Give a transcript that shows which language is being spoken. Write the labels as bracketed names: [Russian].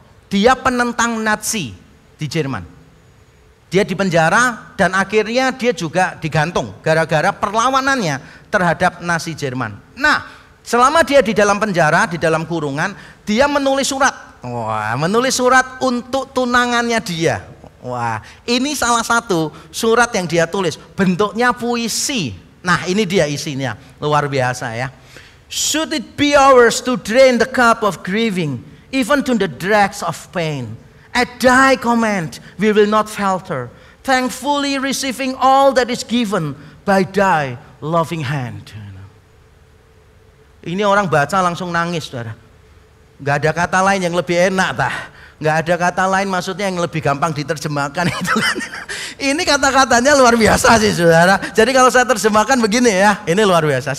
[Indonesian] Dia penentang Nazi di Jerman. Dia dipenjara dan akhirnya dia juga digantung gara-gara perlawanannya terhadap Nazi Jerman. Nah, Selama dia di dalam penjara, di dalam kurungan, dia menulis surat. Wah, menulis surat untuk tunangannya dia. Wah, ini salah satu surat yang dia tulis. Bentuknya puisi. Nah, ini dia isinya. Luar biasa ya. [English] Should it be ours to drain the cup of grieving, even to the dregs of pain. At thy command we will not falter, thankfully receiving all that is given by thy loving hand. [Indonesian] Ini orang baca langsung nangis, saudara. Gak ada kata lain yang lebih enak, tah. Gak ada kata lain maksudnya yang lebih gampang diterjemahkan itu kan. Ini kata-katanya luar biasa sih, saudara. Jadi kalau saya terjemahkan begini ya, ini luar biasa.